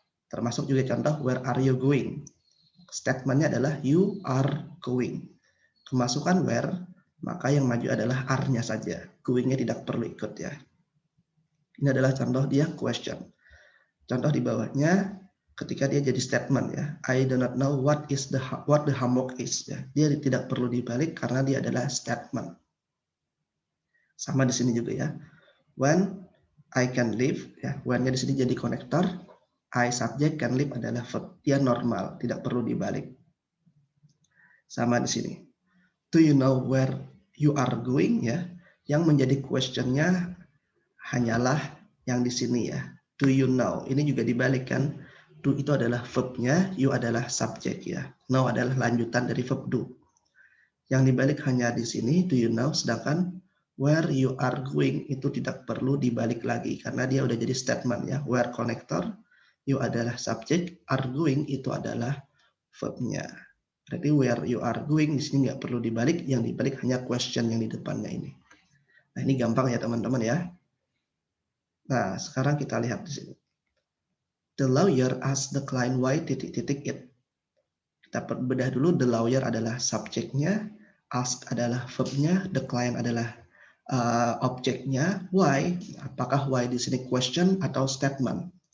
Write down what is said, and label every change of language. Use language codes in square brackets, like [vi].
[id] Termasuk juga contoh [en] where are you going? [id] Statementnya adalah [en] you are going. [id] Kemasukan where, maka yang maju adalah are-nya saja. Going-nya tidak perlu ikut ya. Ini adalah contoh dia question. Contoh di bawahnya ketika dia jadi statement ya. [en] I do not know what the homework is ya. [id] Dia tidak perlu dibalik karena dia adalah statement. Sama di sini juga ya. [en] When I can leave [id] ya. When-nya di sini jadi konektor. I subject, can leave adalah verb. Dia normal, tidak perlu dibalik. Sama di sini. [en] Do you know where you are going ya? [id] Yang menjadi question-nya hanyalah yang di sini ya. [en] Do you know? [id] Ini juga dibalikkan. Do itu adalah verb-nya, you adalah subjek ya. Know adalah lanjutan dari verb do. Yang dibalik hanya di sini, [en] do you know? [id] Sedangkan [en] where you are going [id] itu tidak perlu dibalik lagi karena dia udah jadi statement ya. Where connector, you adalah subjek, are going itu adalah verb-nya. Berarti [en] where you are going [id] di sini nggak perlu dibalik, yang dibalik hanya question yang di depannya ini. Nah, ini gampang ya teman-teman ya. Nah, sekarang kita lihat di sini. [en] The lawyer asked the client why [id] titik-titik [en] it. [id] Kita bedah dulu, the lawyer adalah subjeknya, ask adalah verbnya, the client adalah objeknya, why, apakah why di sini question atau statement?